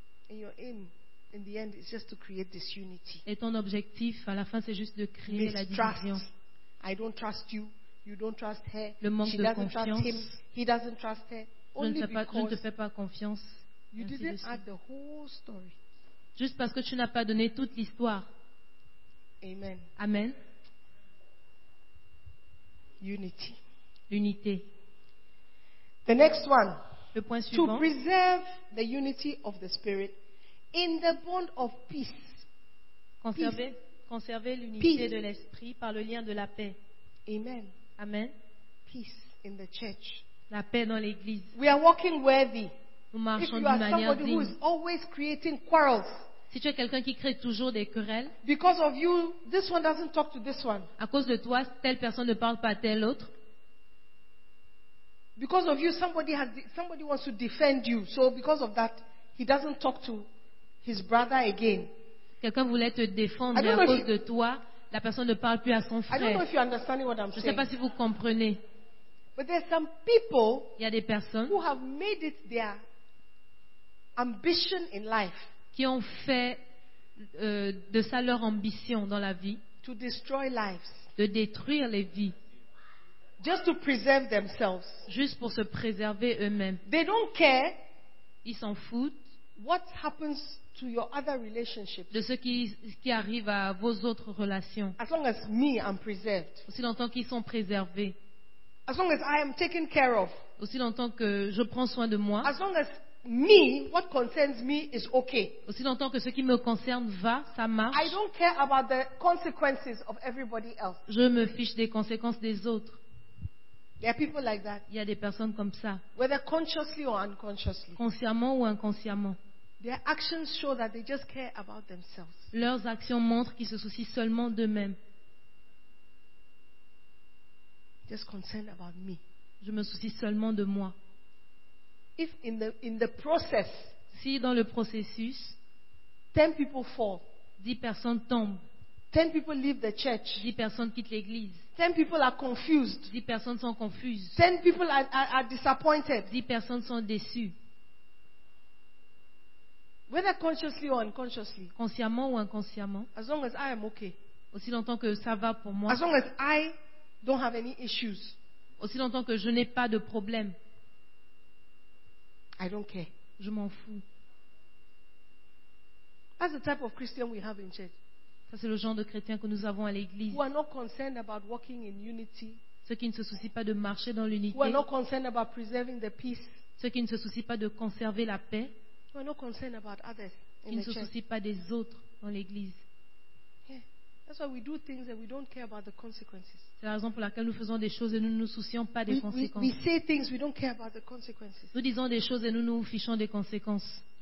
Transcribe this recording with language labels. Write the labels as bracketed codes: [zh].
[en] And your aim, in the end, is just to create this unity. [fr] Et ton objectif, à la fin, c'est juste de créer la division. [en] I don't trust you. You don't trust her. [fr] Le manque [en] she [fr] de [en] doesn't [fr] confiance. [en] Trust him. He doesn't trust her. Only [fr] je ne te fais pas confiance. [en] You didn't add the whole story. [fr] Juste parce que tu n'as pas donné toute l'histoire. [en] Amen. [fr] Amen. [en] Unity. [fr] L'unité. [en] The next one. [fr] Le point suivant. [en] To preserve the unity of the spirit in the bond of peace. [fr] Conserver l'unité peace. De l'esprit par le lien de la paix. [en] Amen. [fr] Amen. [en] Peace in the church. [fr] La paix dans l'église. [en] We are walking worthy. [fr] Nous marchons d'une manière digne. [en] If you are somebody who is always creating quarrels. [fr] Si tu es quelqu'un qui crée toujours des querelles. [en] Because of you, this one doesn't talk to this one. [fr] À cause de toi, telle personne ne parle pas à telle autre. [en] Because of you, somebody wants to defend you. So because of that, he doesn't talk to his brother again. [fr] Quelqu'un voulait te défendre à cause de toi, la personne ne parle plus à son frère. [en] I don't know if you're understanding what I'm saying. [fr] Je ne sais pas si vous comprenez. [en] But there are some people, [fr] il y a des personnes [en] who have made it their ambition in life, [fr] qui ont fait de ça leur ambition dans la vie, [en] to destroy lives, [fr] de détruire les vies, [en] just to preserve themselves, [fr] juste pour se préserver eux-mêmes. [en] They don't care, [fr] ils s'en foutent, [en] what happens to your other relationships, [fr] de ce qui arrive à vos autres relations, [en] as long as me, I'm preserved, [fr] aussi longtemps qu'ils sont préservés, [en] as long as I am taken care of, [fr] aussi longtemps que je prends soin de moi, [en] as long as me, what concerns me is okay. [fr] Aussi longtemps que ce qui me concerne va, ça marche. [en] I don't care about the consequences of everybody else. [fr] Je me fiche des conséquences des autres. [en] There are people like that. [fr] Il y a des personnes comme ça. [en] Whether consciously or unconsciously. [fr] Consciemment ou inconsciemment. [en] Their actions show that they just care about themselves. [fr] Leurs actions montrent qu'ils se soucient seulement d'eux-mêmes. [en] Just concerned about me. [fr] Je me soucie seulement de moi. [en] If in the process, [fr] si dans le processus, [en] 10 people fall, [fr] 10 personnes tombent, [en] 10 people leave the church, [fr] 10 personnes quittent l'église, [en] 10 people are confused, [fr] 10 personnes sont confuses, [en] 10 people are disappointed, [fr] 10 personnes sont déçues. [en] Whether consciously or unconsciously, [fr] consciemment ou inconsciemment, [en] as long as I am okay, [fr] aussi longtemps que ça va pour moi, [en] as long as I don't have any issues, [fr] aussi longtemps que je n'ai pas de problème, [en] I don't care. [fr] Je m'en fous. [en] That's the type of Christian we have in church. [fr] Ça c'est le genre de chrétien que nous avons à l'église. [en] Who are not concerned about walking in unity. [fr] Ceux qui ne se soucient pas de marcher dans l'unité. [en] Who are not concerned about preserving the peace. [fr] Ceux qui ne se soucient pas de conserver la paix. [en] Who are not concerned about others in the church. [fr] Qui ne se soucient pas des autres dans l'église. [en] Yeah. That's why we do things and we don't care about the consequences. [fr] C'est la raison pour laquelle nous faisons des choses et nous ne nous soucions pas des conséquences. [en] We say things, we don't care about the consequences. [fr] Nous disons des choses et nous nous fichons des conséquences.